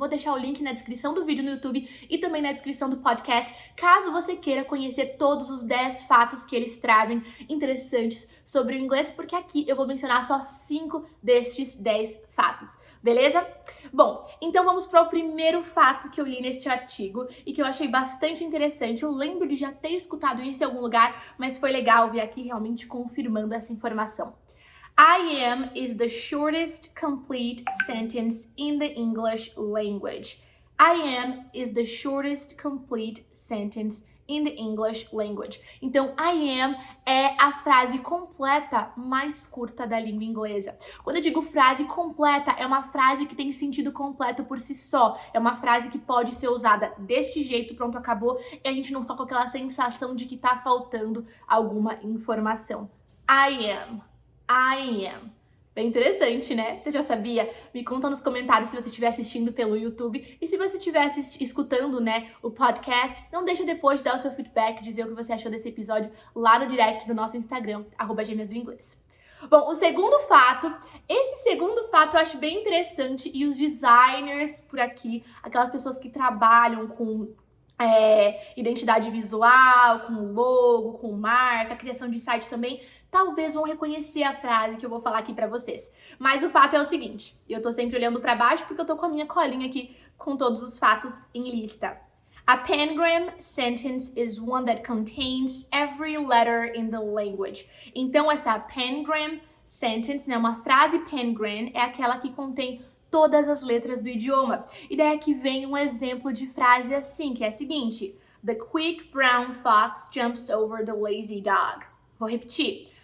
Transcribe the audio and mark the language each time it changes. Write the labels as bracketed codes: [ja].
[pt] Vou deixar o link na descrição do vídeo no YouTube e também na descrição do podcast, caso você queira conhecer todos os 10 fatos que eles trazem interessantes sobre o inglês, porque aqui eu vou mencionar só 5 destes 10 fatos. Beleza? Bom, então vamos para o primeiro fato que eu li neste artigo e que eu achei bastante interessante. Eu lembro de já ter escutado isso em algum lugar, mas foi legal ver aqui realmente confirmando essa informação. [en] I am is the shortest complete sentence in the English language. I am is the shortest complete sentence in the English language. [pt] Então, I am é a frase completa mais curta da língua inglesa. Quando eu digo frase completa, é uma frase que tem sentido completo por si só. É uma frase que pode ser usada deste jeito, pronto, acabou, e a gente não fica com aquela sensação de que tá faltando alguma informação. I am. Bem interessante, né? Você já sabia? Me conta nos comentários se você estiver assistindo pelo YouTube. E se você estiver escutando, né, o podcast, não deixa depois de dar o seu feedback, dizer o que você achou desse episódio lá no direct do nosso Instagram, @gêmeasdoinglês. Bom, esse segundo fato eu acho bem interessante e os designers por aqui, aquelas pessoas que trabalham com identidade visual, com logo, com marca, criação de site também, talvez vão reconhecer a frase que eu vou falar aqui pra vocês. Mas o fato é o seguinte, eu tô sempre olhando pra baixo porque eu tô com a minha colinha aqui com todos os fatos em lista. [en] A pangram sentence is one that contains every letter in the language. [pt] Então essa pangram sentence, né, uma frase pangram é aquela que contém todas as letras do idioma. E daí aqui vem um exemplo de frase assim, que é a seguinte: [en] The quick brown fox jumps over the lazy dog. [pt] Vou repetir.